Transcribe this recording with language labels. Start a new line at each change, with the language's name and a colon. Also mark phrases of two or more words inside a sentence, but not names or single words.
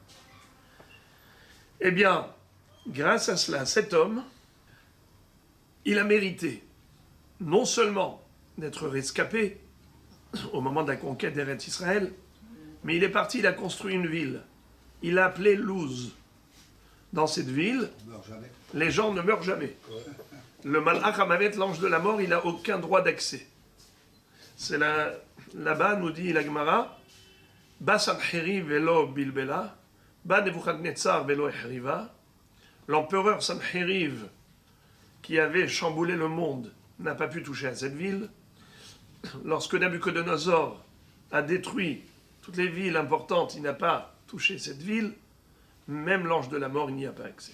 French: Eh bien, grâce à cela, cet homme, il a mérité non seulement d'être rescapé au moment de la conquête d'Eretz Israël, mais il est parti, il a construit une ville. Il l'a appelée Luz. Dans cette ville, les gens ne meurent jamais. Le
Hebrew: מלאך המוות,
French: l'ange de la mort, il n'a aucun droit d'accès. C'est là-bas, nous dit la Gemara,
Hebrew: בא סנחריב ולא בלבלה, בא נבוכדנצר ולא החריבה.
French: L'empereur Sancheriv, qui avait chamboulé le monde, n'a pas pu toucher à cette ville. Lorsque Nabuchodonosor a détruit toutes les villes importantes, il n'a pas touché cette ville. Même l'ange de la mort, il n'y a pas accès.